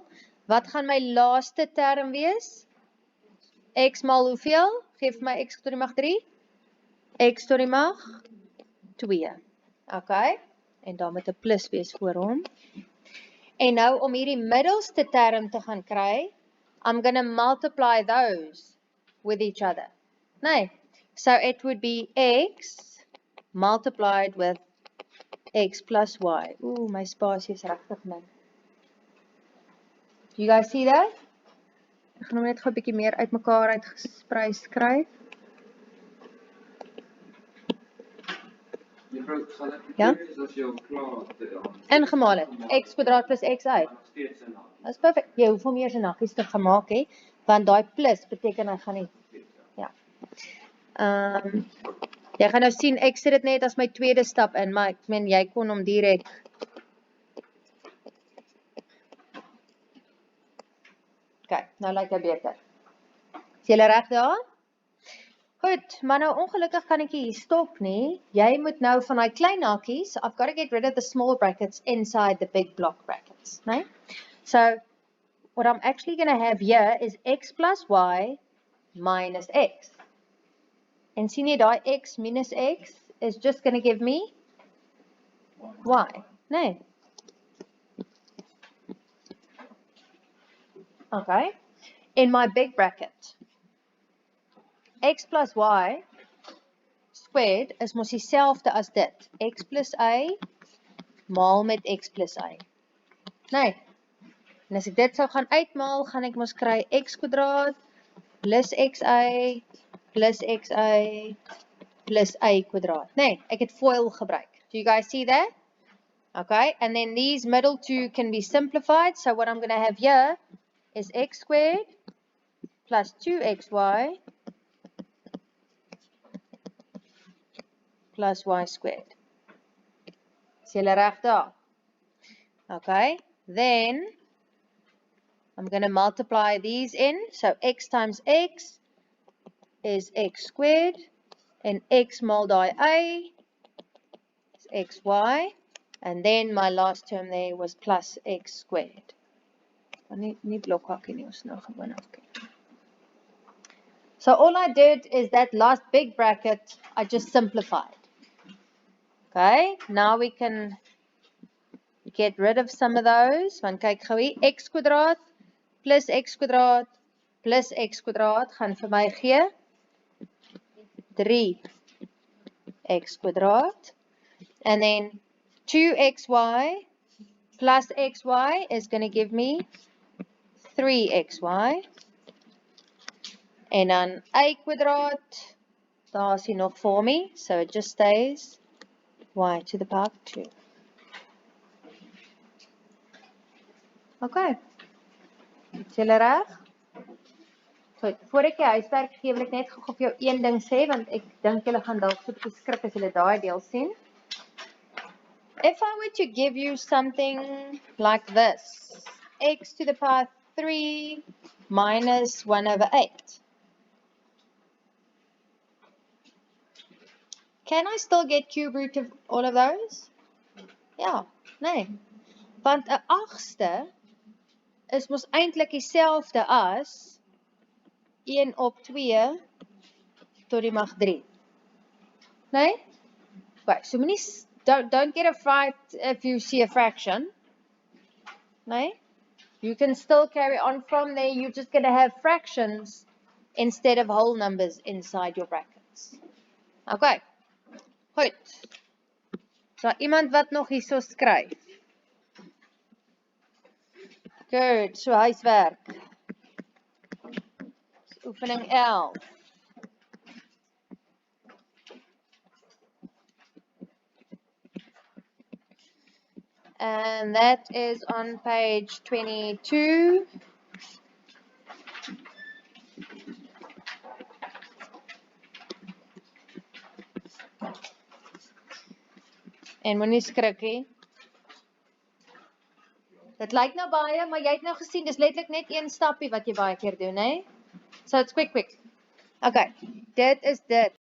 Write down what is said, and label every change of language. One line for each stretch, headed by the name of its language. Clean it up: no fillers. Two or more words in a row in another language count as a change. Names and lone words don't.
Afrikaans: Wat gaan my laaste term wees? X maal hoeveel? Geef my x tot die mag 3. X tot die mag 2. Okay, en dan met 'n plus wees voor hom. En nou om hierdie middelste term te gaan kry,
English: I'm going to multiply those with each other. Nee, so it would be x multiplied with x plus y.
Afrikaans: Ooh, my spasie is regtig min.
English: You guys see that?
Afrikaans: Ek gaan hom net gou 'n bietjie meer uitmekaar uitgesprei skryf. Juffrou, sal ek Ja? as jy klaar Ingemaal het. X kwadraat plus xy. steeds in Dis perfek. Jy hoef hom eers in hakkies te gemaak hê, want daai plus beteken hy gaan nie. Ja. Jy gaan nou sien ek sit dit net as my tweede stap in, maar ek meen jy kon hom direk. Okay, nou lyk hy beter. Is julle reg daar? Goed, maar nou ongelukkig kan ek hier stop nie. Jy moet nou van daai klein hakkies,
English: I've got to get rid of the small brackets inside the big block brackets, né? So, what I'm actually going to have here is x plus y minus x.
Afrikaans: En sien jy daai
English: x minus x is just going to give me y, né? Okay, in my big bracket, x plus y squared is
Afrikaans: mos dieselfde as dit. X plus y maal met x plus y. Nee. En as ek dit sou gaan uitmaal, gaan ek mos kry x kwadraat plus xy plus xy plus y kwadraat. Nee, ek het FOIL gebruik.
English: Do you guys see that? Okay, and then these middle two can be simplified. So what I'm going to have here is x squared plus 2xy plus y squared.
Afrikaans: Is julle reg daar?
English: Okay, then I'm going to multiply these in. So x times x is x squared and x
Afrikaans: maal daai
English: y is xy. And then my last term there was plus x squared.
Afrikaans: Nie blokhakkie nie, ons nou gewoon afkyk.
English: So all I did is that last big bracket, I just simplified. Okay, now we can get rid of some of those.
Afrikaans: Want kyk gou hier, x kwadraat plus x kwadraat plus x kwadraat gaan vir my gee 3x kwadraat.
English: And then 2xy plus xy is going to give me 3xy.
Afrikaans: En dan y kwadraat, daar is hy nog voor me,
English: so it just stays y to the power 2.
Afrikaans: Okay, is julle reg? Goed, voor ek die huiswerk gee, wil ek net gou vir jou een ding sê, want ek dink julle gaan dalk so 'n bietjie skrik as julle daai deel sien.
English: If I were to give you something like this, x to the power 3 minus 1 over 8. Can I still get cube root of all of those?
Afrikaans: Ja, nee. Want 'n 8ste is mos eintlik dieselfde as 1 op 2 tot die mag 3. Nee?
English: Right, so don't get a fright if you see a fraction.
Afrikaans: Nee?
English: You can still carry on from there. You're just going to have fractions instead of whole numbers inside your brackets.
Afrikaans: Okay. Goed. So iemand wat nog hierso skryf. Good. So huiswerk. Oefening 11.
English: And that is on page 22.
Afrikaans: En moenie skrik nie. Dit lyk nou baie, maar jy het nou gesien, dis letterlik net een stapie wat jy baie keer doen, hè?
English: So it's quick.
Afrikaans: Okay. Dit is dit.